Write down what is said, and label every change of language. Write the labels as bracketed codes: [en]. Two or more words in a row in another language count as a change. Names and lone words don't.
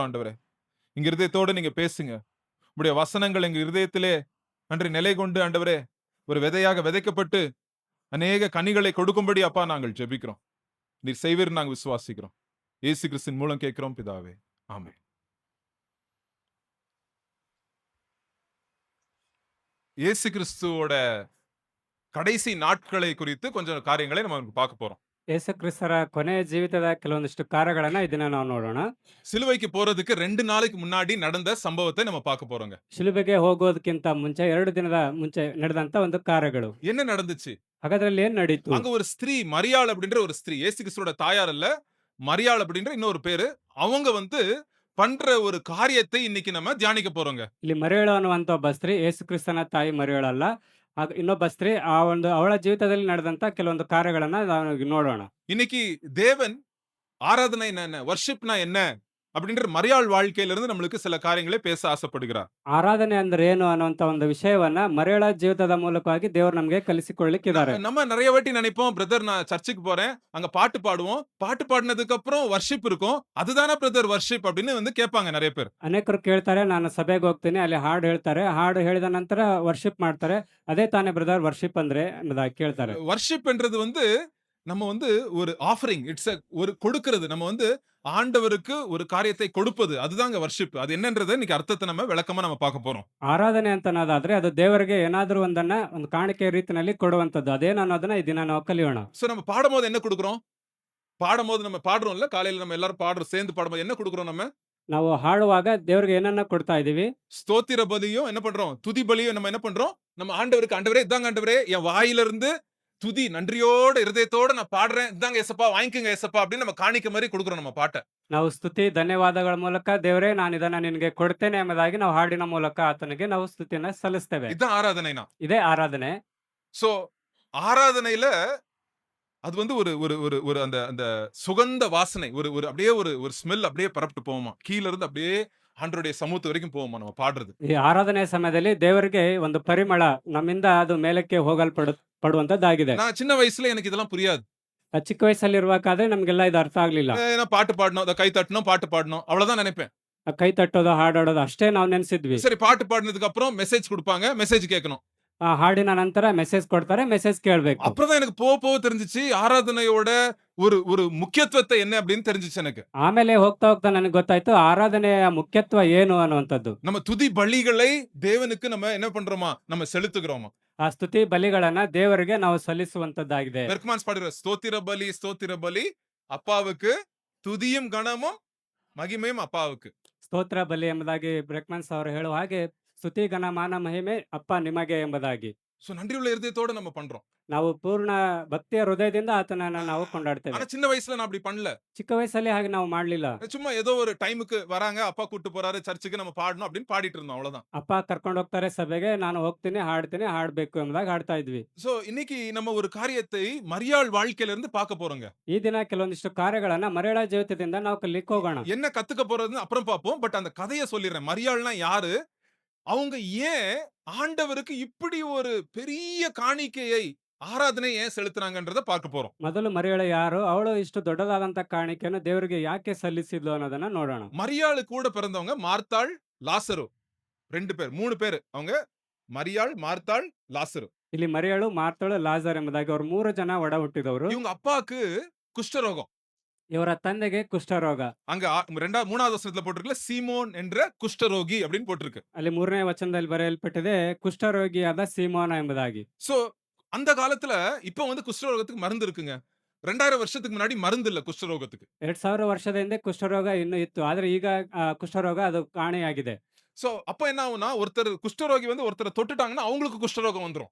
[ta] ஆண்டவரே, எங்க இருதயத்தோட நீங்க பேசுங்க. உம்முடைய வசனங்கள் எங்க இருதயத்திலே அன்று நிலை கொண்டு ஆண்டவரே ஒரு விதையாக விதைக்கப்பட்டு அநேக கனிகளை கொடுக்கும்படி அப்பா நாங்கள் ஜெபிக்கிறோம். நீர் செய்வீர் நாங்கள் விசுவாசிக்கிறோம். இயேசு கிறிஸ்துவின் மூலம் கேட்கிறோம் பிதாவே, ஆமென். இயேசு கிறிஸ்துவோட கடைசி நாட்களை குறித்து கொஞ்சம் காரியங்களை நம்ம பார்க்க போறோம். [kn] ಯೇಸು ಕ್ರಿಸ್ತರ ಕೊನೆಯ ಜೀವಿತದ ಕೆಲವೊಂದಿಷ್ಟು ಕಾರ್ಯಗಳನ್ನ ಇದನ್ನ ನಾವು ನೋಡೋಣ. [ta] சிலுவைக்கு போறதுக்கு 2 நாளைக்கு முன்னாடி நடந்த சம்பவத்தை நம்ம பார்க்க போறோங்க. [kn] ಶಿಲುಬೆಗೆ ಹೋಗೋದಕ್ಕಿಂತ ಮುಂಚೆ 2 ದಿನದ ಮುಂಚೆ ನಡೆದಂತ ಒಂದು ಕಾರ್ಯಗಳು. [ta] என்ன நடந்துச்சு? [kn] ಹಾಗಾದ್ರೆ ಅಲ್ಲಿ ಏನ್ ನಡೀತು? [ta] அங்க ஒரு ஸ்திரீ மரியாள் அப்படின்ற ஒரு ஸ்திரீ, இயேசு கிறிஸ்துவோட தாயார் அல்ல, மரியாள் அப்படின்ற இன்னொரு பேரு. அவங்க வந்து பண்ற ஒரு காரியத்தை இன்னைக்கு நம்ம தியானிக்க போறோங்க. [kn] ಇಲ್ಲಿ ಮರಿಯಳು ಅನ್ನುವಂತ ಒಬ್ಬ ಸ್ತ್ರೀ, ಯೇಸು ಕ್ರಿಸ್ತನ ತಾಯಿ ಮರಿಯಳಲ್ಲ, ಇನ್ನೊಬ್ಬ ಸ್ತ್ರೀ, ಆ ಒಂದು ಅವಳ ಜೀವಿತದಲ್ಲಿ ನಡೆದಂತ ಕೆಲವೊಂದು ಕಾರ್ಯಗಳನ್ನ ನಾವು ನೋಡೋಣ. [ta] இன்னைக்கு தேவன் ஆராதனை என்ன, வர்ஷிப்னா என்ன அப்படின்ற மரியாள் வாழ்க்கையில இருந்து நம்மளுக்கு சில காரியங்களை பேச ஆசைப்படுகிறார். [kn] ಆರಾಧನೆ ಅಂದ್ರೆ ಏನು ಅನ್ನುವಂತ ಒಂದು ವಿಷಯವನ್ನ ಮರಿಯಳ ಜೀವಿತದ ಮೂಲಕವಾಗಿ ದೇವರು ನಮಗೆ ಕಲಿಸಿಕೊಳ್ಳಿಕ್ಕಿದ್ದಾರೆ. [ta] நம்ம நிறைய வாட்டி நினைப்போம், பிரதர் நான் சர்ச்சுக்கு போறேன், அங்க பாட்டு பாடுவோம், பாட்டு பாடினதுக்கு அப்புறம் வர்ஷிப் இருக்கும், அதுதானே [en] brother worship [ta] அப்படின்னு வந்து கேட்பாங்க நிறைய பேர். [kn] ಅನೇಕರು ಕೇಳ್ತಾರೆ, ನಾನು ಸಭೆಗೆ ಹೋಗ್ತೀನಿ, ಅಲ್ಲಿ ಹಾಡು ಹೇಳ್ತಾರೆ, ಹಾಡು ಹೇಳಿದ ನಂತರ ವರ್ಷಿಪ್ ಮಾಡ್ತಾರೆ, ಅದೇ ತಾನೇ [en] brother worship [kn] ಅಂದ್ರೆ ಅನ್ನೋದಾಗಿ ಕೇಳ್ತಾರೆ. [ta] வர்ஷிப் என்றது வந்து நம்ம வந்து ஒரு ஆஃபரிங், இட்ஸ் ஒரு கொடுக்கிறது. நம்ம வந்து ஆண்டவருக்கு ஒரு காரியத்தை கொடுப்பது, அதுதாங்க வர்ஷிப். அது என்னன்றதை இன்னைக்கு அர்த்தத்தை நம்ம விளக்கமா நம்ம பார்க்க போறோம். [kn] ಆರಾಧನೆ ಅಂತ ಅನ್ನೋದಾದ್ರೆ ಅದು ದೇವರಿಗೆ ಏನಾದ್ರೂ ಒಂದನ್ನ ಒಂದು ಕಾಣಿಕೆ ರೀತಿಯಲ್ಲಿ ಕೊಡುವಂತದ್ದು. ಅದೇನು ಅನ್ನೋದನ್ನ ಈ ದಿನ ನಾವು ಕಲಿಯೋಣ. [ta] சோ நம்ம பாடும்போது என்ன கொடுக்கிறோம்? பாடும்போது நம்ம பாடுறோம்ல, காலையில நம்ம எல்லாரும் பாடுறோம், சேர்ந்து பாடும்போது என்ன கொடுக்கிறோம்? நம்ம [kn] ನಾವು ಹಾಡುವಾಗ ದೇವರಿಗೆ ಏನನ್ನ ಕೊಡ್ತಾ ಇದೀವಿ? [ta] ஸ்தோத்திர பலியும் என்ன பண்றோம்? துதி பலியும் நம்ம என்ன பண்றோம்? நம்ம ஆண்டவருக்கு, ஆண்டவரே இதாங்க ஆண்டவரே, என் வாயில இருந்து துதி நன்றியோட இருதயத்தோட நான் பாடுறேன், இதாங்க ஏசப்பா வாங்கிக்கங்க ஏசப்பா அப்படின்னு நம்ம காணிக்க மாதிரி கொடுக்கிறோம் நம்ம பாட்டை. [kn] ನಾವು ಸ್ತುತಿ ಧನ್ಯವಾದಗಳ ಮೂಲಕ ದೇವರೇ ನಾನು ಇದನ್ನ ನಿನಗೆ ಕೊಡ್ತೇನೆ ಎಂಬುದಾಗಿ ನಾವು ಹಾಡಿನ ಮೂಲಕ ಆತನಿಗೆ ನಾವು ಸ್ತುತಿಯನ್ನ ಸಲ್ಲಿಸ್ತೇವೆ. [ta] இதுதான் ஆராதனைனா. [kn] ಇದೇ ಆರಾಧನೆ. [ta] சோ ஆராதனையில அது வந்து ஒரு ஒரு ஒரு ஒரு அந்த அந்த சுகந்த வாசனை, ஒரு ஒரு அப்படியே ஒரு ஒரு ஸ்மெல் அப்படியே பரப்பிட்டு போகுமா, கீழ இருந்து அப்படியே ஆண்டவருடைய சமூகத்து வரைக்கும் போவோமா நம்ம பாடுறது. [kn] ಈ ಆರಾಧನೆಯ ಸಮಯದಲ್ಲಿ ದೇವರಿಗೆ ಒಂದು ಪರಿಮಳ ನಮ್ಮಿಂದ ಅದು ಮೇಲಕ್ಕೆ ಪಡುವಂತದ್ದಾಗಿದೆ. [ta] நான் சின்ன வயசுல எனக்கு இதெல்லாம் புரியாது. [kn] ಚಿಕ್ಕ ವಯಸ್ಸಲ್ಲಿರುವಾಗಾದ್ರೆ ನಮ್ಗೆಲ್ಲ ಇದು ಅರ್ಥ ಆಗ್ಲಿಲ್ಲ. [ta] ஏன்னா பாட்டு பாடணும், அத கை தட்டணும், பாட்டு பாடணும். அவ்வளவுதான் நினைப்பேன். [kn] ಕೈ ತಟ್ಟೋದು, ಹಾಡಾಡೋದು ಅಷ್ಟೇ ನಾವು ನೆನ್ಸಿದ್ವಿ. [ta] சரி பாட்டு பாடுனதுக்கு அப்புறம் மெசேஜ் குடுப்பாங்க, மெசேஜ் கேட்கணும். [kn] ಆ ಹಾಡಿನ ನಂತರ ಮೆಸೇಜ್ ಕೊಡ್ತಾರೆ, ಮೆಸೇಜ್ ಕೇಳ್ಬೇಕು. [ta] அப்புறம் தான் எனக்கு போக தெரிஞ்சுச்சு ஆராதனையோட ஒரு ஒரு முக்கியத்துவத்தை என்ன அப்படின்னு தெரிஞ்சுச்சு எனக்கு. [kn] ಆಮೇಲೆ ಹೋಗ್ತಾ ಹೋಗ್ತಾ ನನಗೆ ಗೊತ್ತಾಯ್ತು ಆರಾಧನೆಯ ಮುಖ್ಯತ್ವ ಏನು ಅನ್ನುವಂಥದ್ದು. [ta] நம்ம துதி பலிகளை தேவனுக்கு நம்ம என்ன பண்றோமா, நம்ம செலுத்துகிறோமா. [kn] ಆ ಸ್ತುತಿ ಬಲಿಗಳನ್ನ ದೇವರಿಗೆ ನಾವು ಸಲ್ಲಿಸುವಂತದ್ದಾಗಿದೆ. [ta] பெர்க்மான்ஸ் பாடுற ஸ்தோத்திர பலி அப்பாவுக்கு, துதியும் கனமும் மகிமையும் அப்பாவுக்கு. [kn] ಸ್ತೋತ್ರ ಬಲಿ ಎಂಬುದಾಗಿ ಬ್ರೆಕ್ಮನ್ಸ್ ಅವರು ಹೇಳುವ ಹಾಗೆ ಸ್ತುತಿ ಘನ ಮಾನ ಮಹಿಮೆ ಅಪ್ಪ ನಿಮಗೆ ಎಂಬುದಾಗಿ. [ta] சோ நன்றியுள்ள இருதயத்தோட நம்ம பண்றோம். [kn] ನಾವು ಪೂರ್ಣ ಭಕ್ತಿಯ ಹೃದಯದಿಂದ ಆತನನ್ನ ನಾವು ಕೊಂಡಾಡ್ತೇವೆ. [ta] ஆனா சின்ன வயசுல நான் அப்படி பண்ணல. [kn] ಚಿಕ್ಕ ವಯಸ್ಸಲ್ಲಿ ಹಾಗೆ ನಾವು ಮಾಡ್ಲಿಲ್ಲ. [ta] சும்மா ஏதோ ஒரு டைமுக்கு வராங்க, அப்பா கூட்டு போறாரு சர்ச்சுக்கு, நம்ம பாடணும் அப்படின்னு பாடிட்டு இருந்தோம் அவ்வளவுதான். [kn] ಅಪ್ಪ ಕರ್ಕೊಂಡು ಹೋಗ್ತಾರೆ ಸಭೆಗೆ, ನಾನು ಹೋಗ್ತೀನಿ, ಹಾಡ್ತೀನಿ, ಹಾಡ್ಬೇಕು ಎಂಬುದಾಗಿ ಹಾಡ್ತಾ ಇದ್ವಿ. [ta] சோ இன்னைக்கு நம்ம ஒரு காரியத்தை மரியாள் வாழ்க்கையில இருந்து பார்க்க போறோங்க. [kn] ಈ ದಿನ ಕೆಲವೊಂದಿಷ್ಟು ಕಾರ್ಯಗಳನ್ನ ಮರಳ ಜೀವಿತದಿಂದ ನಾವು ಕಲಿಕ್ಕೆ ಹೋಗೋಣ. [ta] என்ன கத்துக்க போறதுன்னு அப்புறம் பார்ப்போம். பட் அந்த கதையை சொல்லிடுறேன். மரியாள்னா யாரு? அவங்க ஏன் ஆண்டவருக்கு இப்படி ஒரு பெரிய காணிக்கையை, ஆராதனை ஏன் செலுத்துனாங்கன்றத பார்க்க போறோம். [kn] ಮೊದಲು ಮರಿಯಳು ಯಾರು, ಅವಳು ಇಷ್ಟು ದೊಡ್ಡದಾದಂತ ಕಾಣಿಕೆಯನ್ನು ದೇವರಿಗೆ ಯಾಕೆ ಸಲ್ಲಿಸಿದ್ಲು ಅನ್ನೋದನ್ನ ನೋಡೋಣ. [ta] மரியாளு கூட பிறந்தவங்க மார்த்தாள், லாசரு. 2 பேர், 3 பேரு. அவங்க மரியாள், மார்த்தாள், லாசரு. [kn] ಇಲ್ಲಿ ಮರಿಯಳು, ಮಾರ್ತಳು, ಲಾಜರ್ ಎಂಬುದಾಗಿ ಅವರು 3 ಜನ ಒಡ ಹುಟ್ಟಿದವರು. [ta] இவங்க அப்பாக்கு குஷ்டரோகம். [kn] ಇವರ ತಂದೆಗೆ ಕುಷ್ಠರೋಗ. [ta] அங்க 3வது வசனத்துல போட்டிருக்குல, சீமோன் என்ற குஷ்டரோகி அப்படின்னு போட்டிருக்கு. [kn] ಅಲ್ಲಿ 3ನೇ ವಚನದಲ್ಲಿ ಬರೆಯಲ್ಪಟ್ಟಿದೆ ಕುಷ್ಠರೋಗಿಯಾದ ಸೀಮೋನ ಎಂಬುದಾಗಿ. [ta] சோ அந்த காலத்துல இப்ப வந்து குஷ்டரோகத்துக்கு மருந்து இருக்குங்க. 2000 வருஷத்துக்கு முன்னாடி மருந்து இல்ல குஷ்டரோகத்துக்கு. [kn] 2000 ವರ್ಷದ ಹಿಂದೆ ಕುಷ್ಠರೋಗ ಇನ್ನೂ ಇತ್ತು. ಆದ್ರೆ ಈಗ ಕುಷ್ಠರೋಗ ಅದು ಕಾಣೆಯಾಗಿದೆ. [ta] சோ அப்ப என்ன ஆகும்னா, ஒருத்தர் குஷ்டரோகி வந்து ஒருத்தரை தொட்டுட்டாங்கன்னா அவங்களுக்கு குஷ்டரோகம் வந்துரும்.